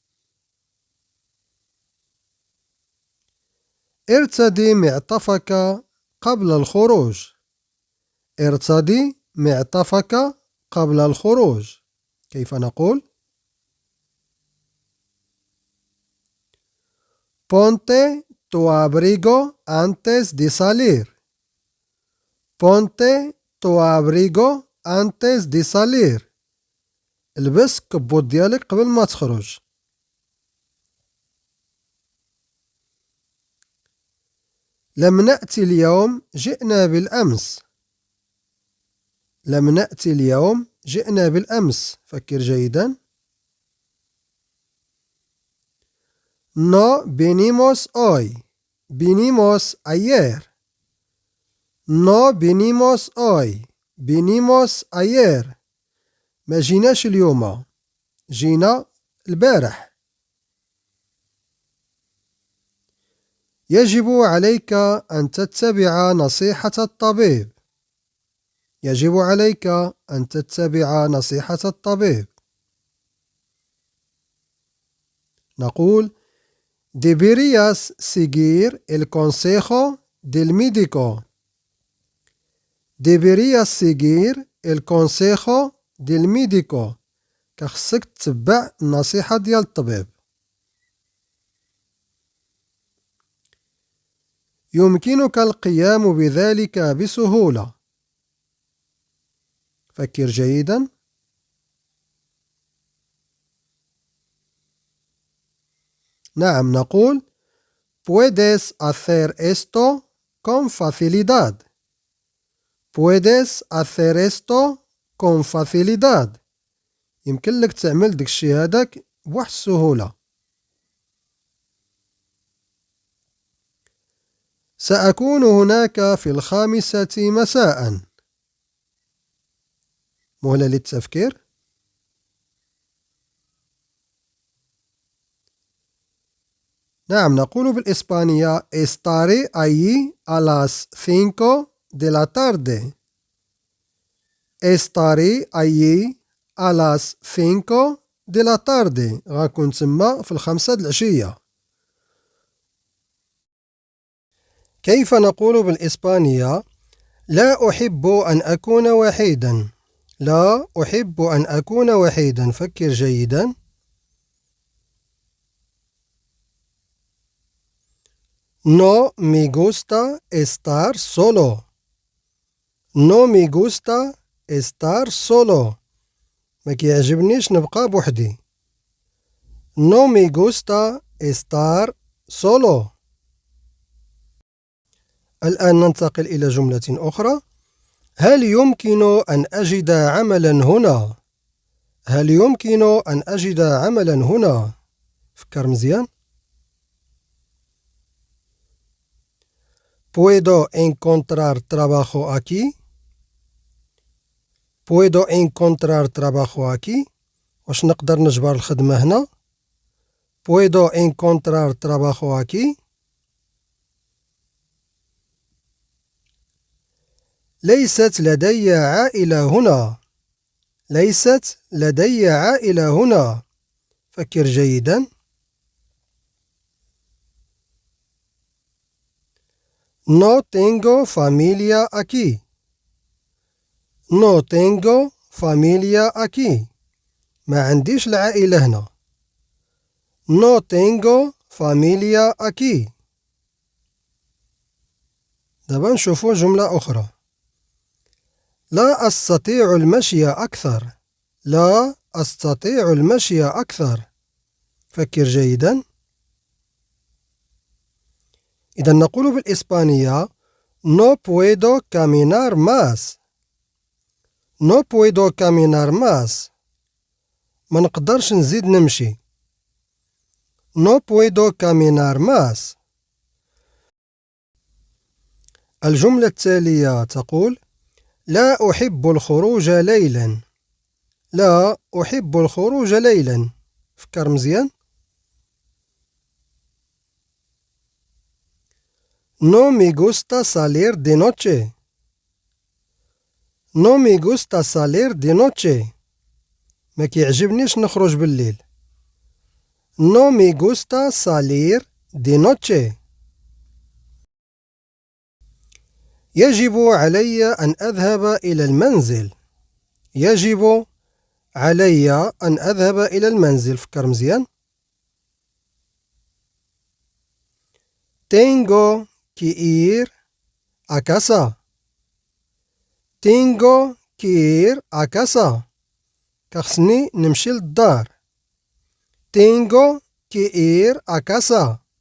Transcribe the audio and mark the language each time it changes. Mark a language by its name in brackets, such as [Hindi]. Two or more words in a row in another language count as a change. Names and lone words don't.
[Arabic] ارتدي معطفك قبل الخروج. ارتدي معطفك قبل الخروج. كيف نقول؟ [Spanish] Ponte tu abrigo antes de salir. Ponte tu abrigo antes de salir. [Arabic] البس كبوت ديالك قبل ما تخرج. لم نأتي اليوم، جئنا بالأمس. لم نأتي اليوم، جئنا بالأمس. فكر جيدا. [Spanish] No vinimos hoy. Vinimos ayer. No vinimos hoy. vinimos ayer. [Arabic] ما جيناش اليوم، جينا البارح. يجب عليك أن تتبع نصيحة الطبيب. يجب عليك أن تتبع نصيحة الطبيب. [Spanish] نقول deberías seguir el consejo del médico. deberías seguir el consejo del médico. [Arabic] كخصك تتبع النصيحة ديال الطبيب. يمكنك القيام بذلك بسهولة. فكر جيدا. نعم، نقول [Spanish] puedes hacer esto con facilidad. puedes hacer esto con facilidad. [Arabic] يمكن لك تعمل داك الشي هذاك بواحد السهولة. سأكون هناك في 5 مساء. مهلة للتفكير. نعم، نقول بالإسبانية [Spanish] estaré allí a las 5 de la tarde. estaré allí a las 5 de la tarde. [Arabic] غنكون تما في 5 د العشية. كيف نقول بالإسبانية لا أحب أن أكون وحيدا؟ لا أحب أن أكون وحيدا. فكر جيدا. [Spanish] No me gusta estar solo. No me gusta estar solo. [Arabic] ما كيعجبنيش نبقى بوحدي. [Spanish] No me gusta estar solo. [Arabic] الآن ننتقل إلى جملة أخرى. هل يمكن أن أجد عملا هنا؟ هل يمكن أن أجد عملا هنا؟ فكر مزيان. [Spanish] ¿Puedo encontrar trabajo aquí? ¿Puedo encontrar trabajo aquí? [Arabic] واش نقدر نجبر الخدمة هنا؟ [Spanish] ¿Puedo encontrar trabajo aquí? [Arabic] ليست لدي عائلة هنا. ليست لدي عائلة هنا. فكر جيدا. [Spanish] No tengo familia aquí. No tengo familia aquí. [Arabic] ما عنديش العائلة هنا. [Spanish] No tengo familia aquí. [Arabic] دابا نشوفوا جملة أخرى. لا أستطيع المشي أكثر. لا أستطيع المشي أكثر. فكر جيدا. إذا نقول بالإسبانية [Spanish] no puedo caminar más. No puedo caminar más. [Arabic] ما نقدرش نزيد نمشي. [Spanish] No puedo caminar más. [Arabic] الجملة التالية تقول: لا أحب الخروج ليلا. لا أحب الخروج ليلا. فكر مزيان. [Spanish] No me gusta salir de noche. No me gusta salir de noche. [Arabic] ما كيعجبنيش نخرج بالليل. [Spanish] No me gusta salir de noche. [Arabic] يجب علي أن أذهب إلى المنزل. يجب علي أن أذهب إلى المنزل. فكر مزيان. [Spanish] Tengo que ir a casa. Tengo que ir a casa. [Arabic] كخصني نمشي للدار. [Spanish] Tengo que ir a casa.